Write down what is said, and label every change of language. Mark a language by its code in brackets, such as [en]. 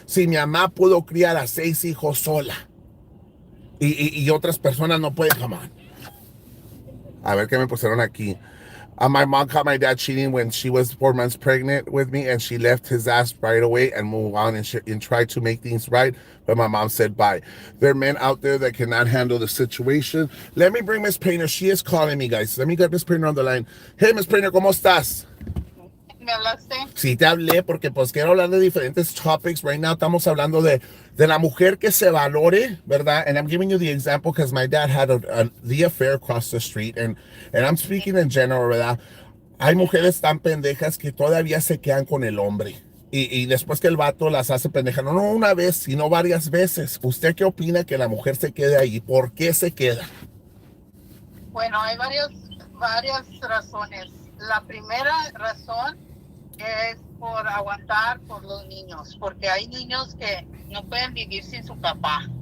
[es] Si mi mamá pudo criar a 6 hijos sola y otras personas no pueden, [en] come on. [es] A ver qué me pusieron aquí. [en] My mom caught my dad cheating when she was 4 months pregnant with me, and she left his ass right away and moved on and tried to make things right. But my mom said bye. There are men out there that cannot handle the situation. Let me bring Miss Painter. She is calling me, guys. Let me get Miss Painter on the line. [es] Hey, Miss Painter, ¿cómo estás? ¿Me hablaste? Sí, te hablé porque pues quiero hablar de diferentes topics. [en] Right now [es] estamos hablando de la mujer que se valore, ¿verdad? [en] And I'm giving you the example because my dad had the affair across the street. And I'm speaking in general, [es] ¿verdad? Hay mujeres tan pendejas que todavía se quedan con el hombre. Y después que el vato las hace pendejas, no una vez, sino varias veces. ¿Usted qué opina que la mujer se quede ahí? ¿Por qué se queda? Bueno, hay varias razones. La primera razón es por aguantar por los niños, porque hay niños que no pueden vivir sin su papá.